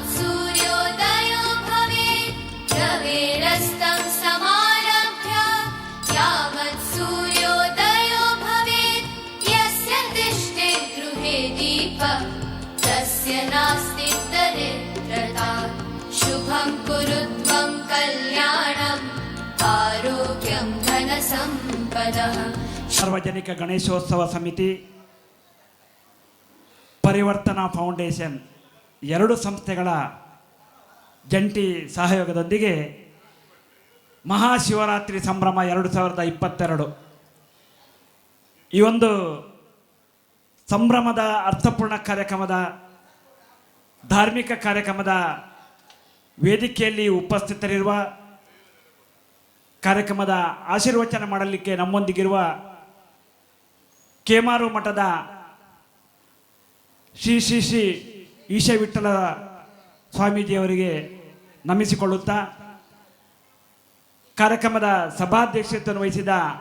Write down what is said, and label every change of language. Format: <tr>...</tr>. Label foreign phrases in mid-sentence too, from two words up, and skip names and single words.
<sa>सूर्योदयो भवेत् रवेरस्तं समारभ्य यावत् सूर्योदयो भवेत् यस्य तिष्ठे गृहे दीपः तस्य नास्ति दरिद्रता शुभं कुरु त्वं कल्याणम् आरोग्यं धनसम्पदः.</sa> <kn>ಸಾರ್ವಜನಿಕ ಗಣೇಶೋತ್ಸವ ಸಮಿತಿ, ಪರಿವರ್ತನಾ ಫೌಂಡೇಶನ್ 2 ಸಂಸ್ಥೆಗಳ ಜಂಟಿ ಸಹಯೋಗದೊಂದಿಗೆ ಮಹಾಶಿವರಾತ್ರಿ ಸಂಭ್ರಮ 2022 ಈ ಒಂದು ಸಂಭ್ರಮದ ಅರ್ಥಪೂರ್ಣ ಕಾರ್ಯಕ್ರಮದ ಧಾರ್ಮಿಕ ಕಾರ್ಯಕ್ರಮದ ವೇದಿಕೆಯಲ್ಲಿ ಉಪಸ್ಥಿತರಿರುವ, ಕಾರ್ಯಕ್ರಮದ ಆಶೀರ್ವಚನ ಮಾಡಲಿಕ್ಕೆ ನಮ್ಮೊಂದಿಗಿರುವ ಕೇಮಾರು ಮಠದ ಶ್ರೀ ಶ್ರೀ ಶ್ರೀ ಈಶ ವಿಠಲ ಸ್ವಾಮೀಜಿಯವರಿಗೆ ನಮಿಸಿಕೊಳ್ಳುತ್ತಾ, ಕಾರ್ಯಕ್ರಮದ ಸಭಾಧ್ಯಕ್ಷತೆಯನ್ನು ವಹಿಸಿದ</kn>